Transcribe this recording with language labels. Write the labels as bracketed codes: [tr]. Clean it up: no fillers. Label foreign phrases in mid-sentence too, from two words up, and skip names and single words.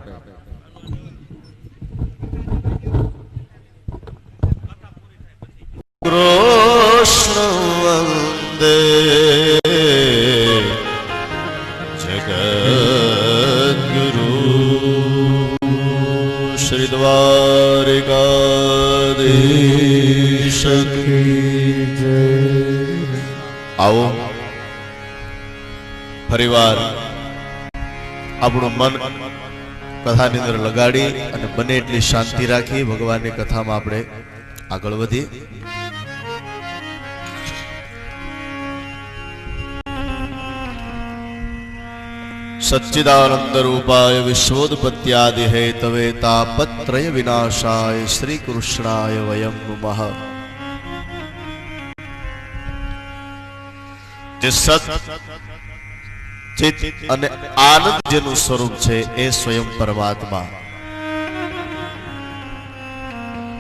[sa] कृष्ण वंदे जगद्गुरु [hi] श्री द्वारिकाधीश की जय. [gu] આવો ફરીવાર આપણું મન કથાની અંદર લગાડી અને બને એટલી શાંતિ રાખી ભગવાનની કથામાં આપણે આગળ વધીએ. [sa] सच्चिदानंद रूपाय विश्वोत्पत्त्यादि हेतवे तापत्रय विनाशाय श्री कृष्णाय वयं नमः. [gu] જે સત ચિત અને આનંદ જેનું સ્વરૂપ છે એ સ્વયં પરમાત્મા